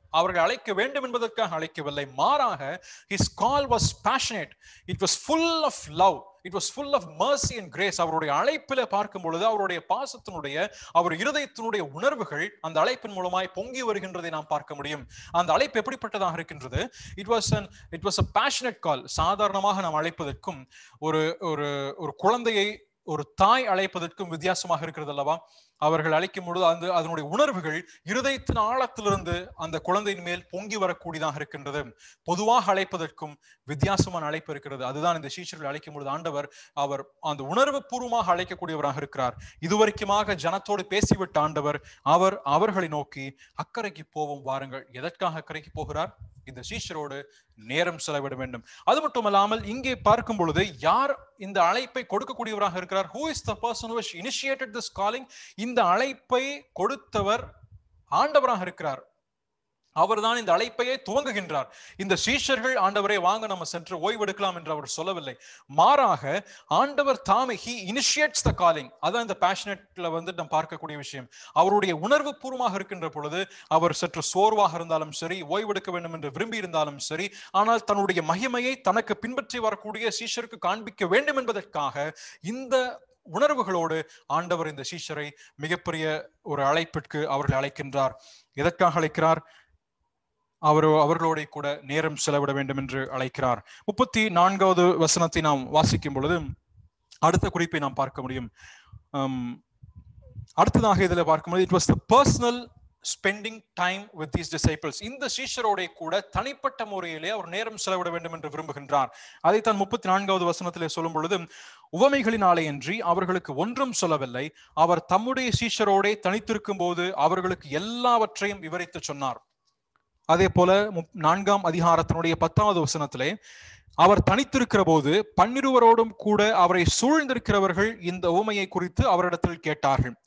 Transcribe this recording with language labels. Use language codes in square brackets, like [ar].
[ta] அவர்கள் அழைக்க வேண்டும் என்பதற்காக அழைக்கவில்லை. மாறாக [en] his call was passionate. It was full of love. It was full of mercy and grace. [ta] அவருடைய அழைப்பில பார்க்கும் பொழுது அவருடைய பாசத்தினுடைய, அவர் இருதயத்தினுடைய உணர்வுகள் அந்த அழைப்பின் மூலமாய் பொங்கி வருகின்றதை நாம் பார்க்க முடியும். அந்த அழைப்பு எப்படிப்பட்டதாக இருக்கின்றது? [en] It was a passionate call. [ta] சாதாரணமாக நாம் அழைப்பதற்கும் ஒரு குழந்தையை ஒரு தாய் அழைப்பதற்கும் வித்தியாசமாக இருக்கிறது அல்லவா? அவர்கள் அழைக்கும் பொழுது அதனுடைய உணர்வுகள் இருதயத்தின் ஆழத்திலிருந்து அந்த குழந்தையின் மேல் பொங்கி வரக்கூடியதாக இருக்கின்றது. பொதுவாக அழைப்பதற்கும் வித்தியாசமான அழைப்பு இருக்கிறது. அதுதான் இந்த சீஷர்கள் அழைக்கும் பொழுது ஆண்டவர் அவர் அந்த உணர்வு பூர்வமாக அழைக்கக்கூடியவராக இருக்கிறார். இதுவரைக்குமாக ஜனத்தோடு பேசிவிட்ட ஆண்டவர் அவர்களை நோக்கி அக்கறைக்கு போவோம் வாருங்கள். எதற்காக அக்கறைக்கு போகிறார்? இந்த சீஷரோடு நேரம் செலவிட வேண்டும். அது மட்டுமல்லாமல் இங்கே பார்க்கும் பொழுது யார் இந்த அழைப்பை கொடுக்கக்கூடியவராக இருக்கிறார்? [en] Who is the person who has initiated this calling? [ta] இந்த அழைப்பை கொடுத்தவர் ஆண்டவராக இருக்கிறார். அவர்தான் இந்த அழைப்பையே துவங்குகின்றார். இந்த சீஷர்கள் ஆண்டவரே வாங்க நம்ம சென்று ஓய்வெடுக்கலாம் என்று அவர் சொல்லவில்லை. மாறாக ஆண்டவர் தாமே [en] he initiates the calling. [ta] அதான் இந்த passionateல நாம் பார்க்கக்கூடிய விஷயம். அவருடைய உணர்வு பூர்வமாக இருக்கின்ற பொழுது அவர் சற்று சோர்வாக இருந்தாலும் சரி, ஓய்வெடுக்க வேண்டும் என்று விரும்பி இருந்தாலும் சரி, ஆனால் தன்னுடைய மகிமையை தனக்கு பின்பற்றி வரக்கூடிய சீஷருக்கு காண்பிக்க வேண்டும் என்பதற்காக இந்த உணர்வுகளோடு ஆண்டவர் இந்த சீஷரை மிகப்பெரிய ஒரு அழைப்பிற்கு அவர்களை அழைக்கின்றார். எதற்காக அழைக்கிறார்? அவர்களோட கூட நேரம் செலவிட வேண்டும் என்று அழைக்கிறார். 34வது வசனத்தை நாம் வாசிக்கும் பொழுது அடுத்த குறிப்பை நாம் பார்க்க முடியும். அடுத்ததாக இதில் பார்க்கும்போது [en] it was the personal spending time with these disciples. [ta] இந்த சீஷரோட கூட தனிப்பட்ட முறையிலே அவர் நேரம் செலவிட வேண்டும் என்று விரும்புகின்றார். அதைத்தான் 34வது வசனத்திலே சொல்லும் பொழுது உவமைகளினாலே அன்றி அவர்களுக்கு ஒன்றும் சொல்லவில்லை. அவர் தம்முடைய சீஷரோட தனித்திருக்கும் போது அவர்களுக்கு எல்லாவற்றையும் விவரித்து சொன்னார். அதே போல 4ஆம் அதிகாரத்தினுடைய 10வது வசனத்திலே அவர் தனித்திருக்கிற போது 12 கூட அவரை சூழ்ந்திருக்கிறவர்கள் இந்த உவமையை குறித்து அவரிடத்தில் கேட்டார்கள்.